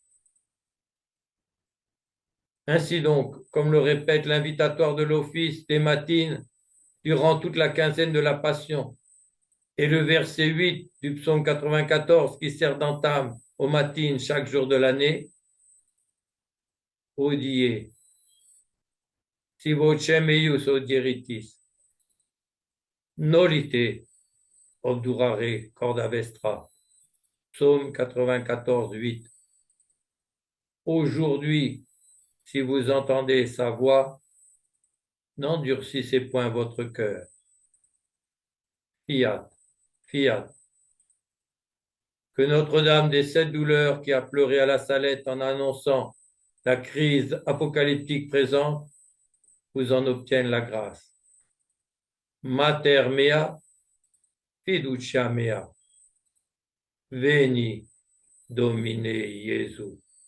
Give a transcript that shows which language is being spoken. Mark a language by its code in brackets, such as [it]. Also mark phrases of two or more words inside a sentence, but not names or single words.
[fr] Ainsi donc, comme le répète l'invitatoire de l'office des matines durant toute la quinzaine de la Passion, et le verset 8 du psaume 94 qui sert d'entame aux matines chaque jour de l'année, [la] Odie, si vocem eius odieritis, nolite obdurare corda vestra, [fr] psaume 94, 8. Aujourd'hui, si vous entendez sa voix, n'endurcissez point votre cœur. [la] Fiat, fiat. [fr] Que Notre-Dame des 7 douleurs qui a pleuré à la Salette en annonçant la crise apocalyptique présente vous en obtienne la grâce. [la] Mater mea, fiducia mea. Veni, Domine Iesu.